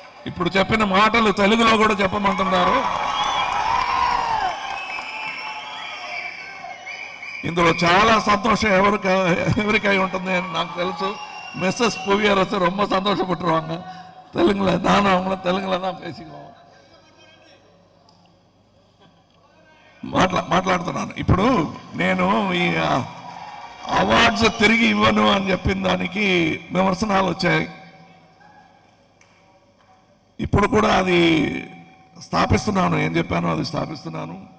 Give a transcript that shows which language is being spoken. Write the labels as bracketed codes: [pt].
[te] ఇప్పుడు చెప్పిన మాటలు తెలుగులో కూడా చెప్పమంటున్నారు. ఇందులో చాలా సంతోషం ఎవరికై ఉంటుంది అని నాకు తెలుసు. [ta] மிஸ்ஸஸ் புவியரசு ரொம்ப சந்தோஷப்பட்டுருவாங்க. தெலுங்குல நானும் அவங்கள தெலுங்குல தான் பேசிக்குவோம். [te] మాట్లాడుతున్నాను. ఇప్పుడు నేను ఈ అవార్డ్స్ తిరిగి ఇవ్వను అని చెప్పిన దానికి విమర్శనాలు వచ్చాయి. ఇప్పుడు కూడా అది స్థాపిస్తున్నాను. ఏం చెప్పానో అది స్థాపిస్తున్నాను.